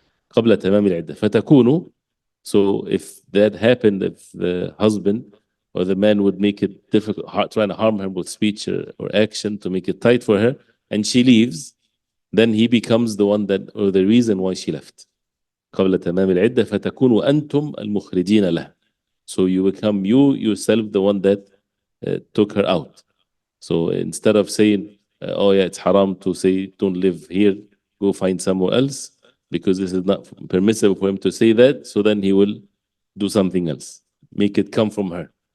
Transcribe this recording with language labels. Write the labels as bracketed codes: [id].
[ar] قبل تمام العدة فتكونوا. [en] So if that happened, if the husband or the man would make it difficult, trying to harm her with speech or action to make it tight for her, and she leaves, then he becomes the one that, or the reason why she left. [ar] قبل تمام العدة فتكونوا أنتم المخرجين له. [en] So you become you yourself the one that took her out. So instead of saying, oh yeah, it's haram to say, don't live here, go find somewhere else, because this is not permissible for him to say that, so then he will do something else, make it come from her.